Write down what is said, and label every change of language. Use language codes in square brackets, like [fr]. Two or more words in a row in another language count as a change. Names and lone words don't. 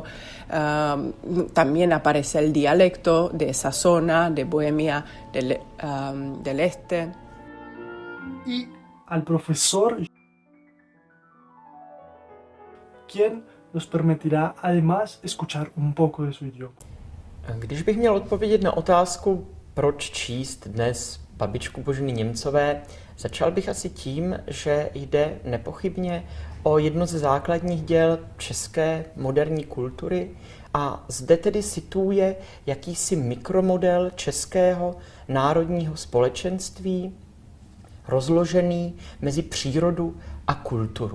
[es] También aparece el dialecto de esa zona, de Bohemia del Este. Y al profesor, quien nos permitirá además escuchar un poco de su idioma. [cs] Když bych měl odpovědět na otázku, proč číst dnes babičku Boženy Němcové, začal bych asi tím, že jde nepochybně o jedno ze základních děl české moderní kultury a zde tedy situuje jakýsi mikromodel českého národního společenství, rozložený mezi přírodu a kulturu.